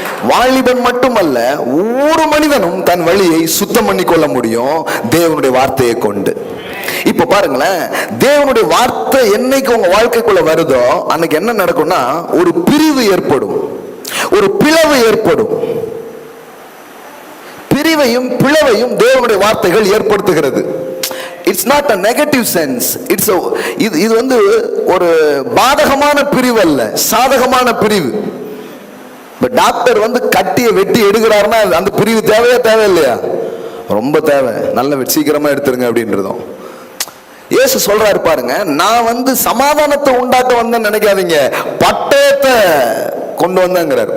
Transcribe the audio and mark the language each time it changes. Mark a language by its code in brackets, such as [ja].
[ta] வாலிபன் மட்டுமல்ல, ஒவ்வொரு மனிதனும் தன் வழியை சுத்தம் பண்ணி கொள்ள முடியும் தேவனுடைய வார்த்தையை கொண்டு. இப்ப பாருங்களேன், தேவனுடைய வார்த்தை என்னைக்கு உங்க வாழ்க்கைக்குள்ள வருதோ அன்னைக்கு என்ன நடக்கும்னா ஒரு பிரிவு ஏற்படும், ஒரு பிளவு ஏற்படும். பிரிவையும் பிளவையும் தேவனுடைய வார்த்தைகள் ஏற்படுத்துகிறது. [en] It's not a negative sense. [ta] இது வந்து ஒரு பாதகமான பிரிவு அல்ல, சாதகமான பிரிவு. டாக்டர் வந்து கட்டியை வெட்டி எடுக்கிறாருன்னா அந்த பிரிவு தேவையா தேவையில்லையா? ரொம்ப தேவை. நல்ல சீக்கிரமா எடுத்துருங்க அப்படின்றதும். இயேசு சொல்றாரு பாருங்க, நான் வந்து சமாதானத்தை உண்டாக்க வந்தேன்னு நினைக்காதீங்க, பட்டயத்தை கொண்டு வந்தாங்கிறார்.